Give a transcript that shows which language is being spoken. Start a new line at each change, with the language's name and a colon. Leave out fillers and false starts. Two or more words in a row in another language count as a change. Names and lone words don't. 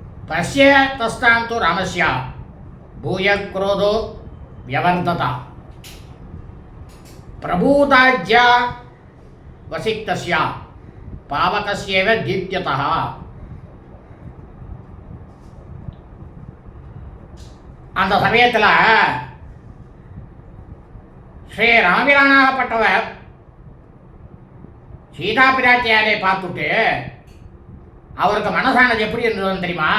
Sanskrit: तस्य तस्तां तु रामस्य भूयः क्रोधो व्यवर्धत प्रभूताज्या वसिक्तस्य पावकस्येव दीप्यतः.
Tamil: அந்த சமயத்தில் ஸ்ரீ ராமிரானாகப்பட்டவர் சீதா பிராட்டியாரை பார்த்துட்டு அவருக்கு மனசானது எப்படி இருந்ததுன்னு தெரியுமா?